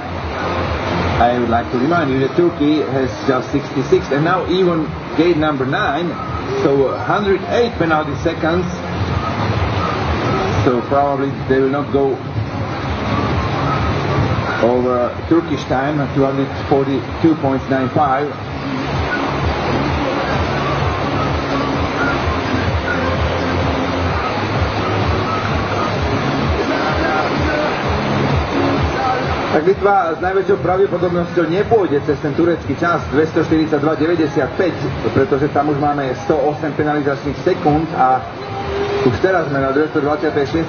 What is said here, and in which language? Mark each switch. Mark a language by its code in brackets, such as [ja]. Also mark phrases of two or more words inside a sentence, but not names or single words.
[en] I would like to remind you that Turkey has just 66, and now even gate number 9, so 108 penalty seconds, so probably they will not go over Turkish time, 242.95. [sk] Tak Litva s najväčšou pravdepodobnosťou nepôjde cez ten turecký čas 242.95, pretože tam už máme 108 penalizačných sekúnd a už teraz sme na 226.